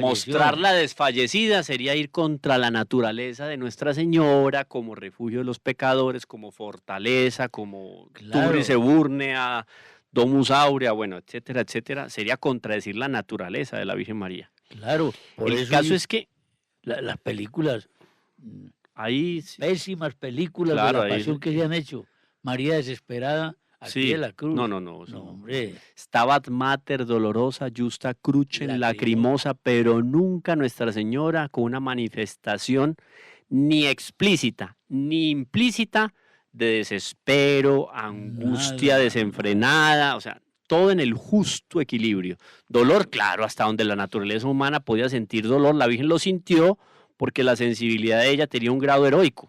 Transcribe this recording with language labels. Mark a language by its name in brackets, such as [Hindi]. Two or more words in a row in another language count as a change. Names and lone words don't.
[Spanish] Mostrarla desfallecida sería ir contra la naturaleza de Nuestra Señora como refugio de los pecadores, como fortaleza, como [Latin] Turis Eburnea, Domus Aurea, [Spanish] bueno, etcétera, etcétera. Sería contradecir la naturaleza de la Virgen María. Claro. Por el caso es que las películas, ahí pésimas películas de la pasión que se han hecho. María desesperada. Aquí de la cruz. No, hombre. [Latin] Stabat Mater dolorosa, justa crucem lacrimosa, [Spanish] pero nunca Nuestra Señora con una manifestación ni explícita ni implícita de desespero, angustia desenfrenada, o sea, todo en el justo equilibrio. Dolor, claro, hasta donde la naturaleza humana podía sentir dolor, la Virgen lo sintió porque la sensibilidad de ella tenía un grado heroico.